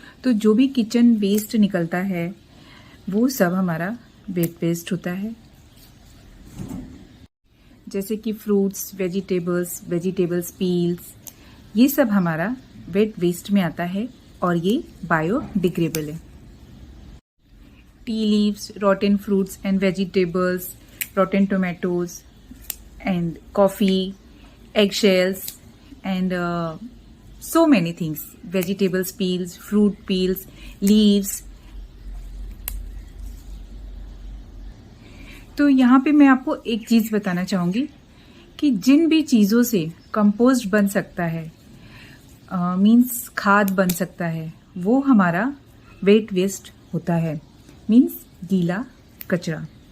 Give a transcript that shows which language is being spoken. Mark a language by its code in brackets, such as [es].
[hi] तो जो भी किचन वेस्ट निकलता है वो सब हमारा वेट वेस्ट होता है, जैसे कि फ्रूट्स, वेजिटेबल्स पील्स, ये सब हमारा वेट वेस्ट में आता है और ये बायोडिग्रेडेबल है। [en] Tea leaves, rotten fruits and vegetables, rotten tomatoes and coffee, eggshells and so many things, vegetables peels, fruit peels, leaves। [hi] तो यहाँ पे मैं आपको एक चीज़ बताना चाहूँगी कि जिन भी चीज़ों से कंपोस्ट बन सकता है, मीन्स खाद बन सकता है, वो हमारा वेट वेस्ट होता है, मीन्स गीला कचरा।